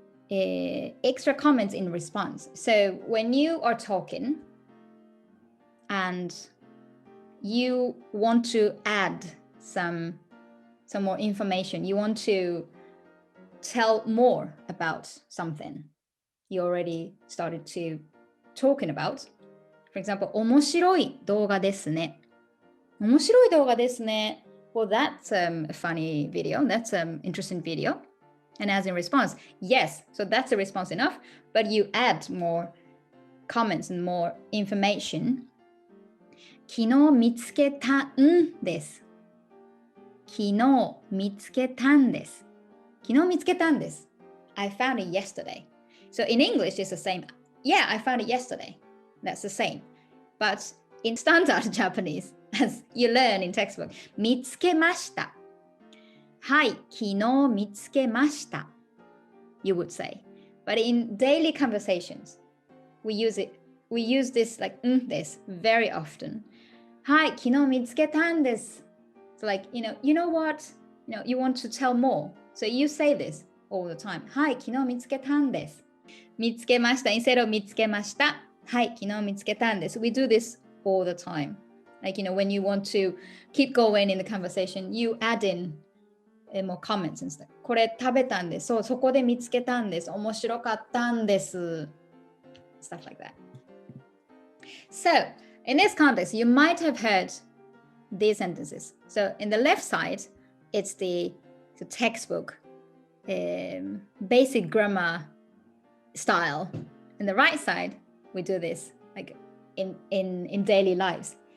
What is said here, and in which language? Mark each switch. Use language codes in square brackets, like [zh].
[en] Extra comments in response. So when you are talking and you want to add some more information, you want to tell more about something you already started to talking about. For example, [ja] 面白い動画ですね。面白い動画ですね. [en] Well, that's a funny video. That's an interesting video. And as in response, yes. So that's a response enough. But you add more comments and more information. [ja] 昨日見つけたんです。昨日見つけたんです。昨日見つけたんです。 [en] I found it yesterday. So in English, it's the same. Yeah, I found it yesterday. That's the same. But in standard Japanese, as you learn in textbook, 見つけました。 [ja] はい、昨日見つけました。 [en] You would say. But in daily conversations, we use this like です very often. [ja] はい、昨日見つけたんです。 [en] So like, you know what? You want to tell more. So you say this all the time. [ja] はい、昨日見つけたんです。見つけました。 [en] instead of 見つけました。 [ja] はい、昨日見つけたんです。 [en] We do this all the time. Like, when you want to keep going in the conversation, you add in more comments and stuff. [ja] これ食べたんです。そう、そこで見つけたんです。面白かったんです。 [en] Stuff like that. So, in this context, you might have heard these sentences. So, in the left side, it's the textbook, basic grammar style. In the right side, we do this like in daily lives.